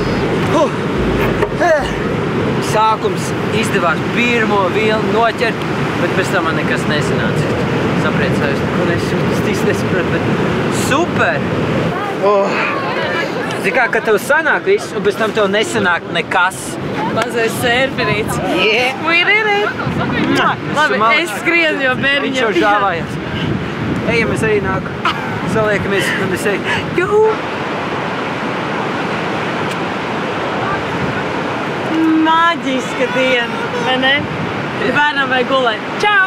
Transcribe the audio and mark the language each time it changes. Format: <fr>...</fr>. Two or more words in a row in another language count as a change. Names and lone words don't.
<lv>Sākums izdevās pirmo vilnu noķert, bet pēc tam man nekas nesanāca. Sapriecājos, ko nesapratu, bet super! Zini kā, kad tev sanāk viss, un pēc tam tev nesanāk nekas. Mazais sērferīts.</lv> <en>We did it!</en> <lv>Labi, es skrienu, jo bērniņam... Viņš jau žāvājas. Ejam, es arī nāku. Saliekamies, un es eju. Juhu! Maģiska diena, vai ne? Bērnam vai gulēt. Čau!</lv>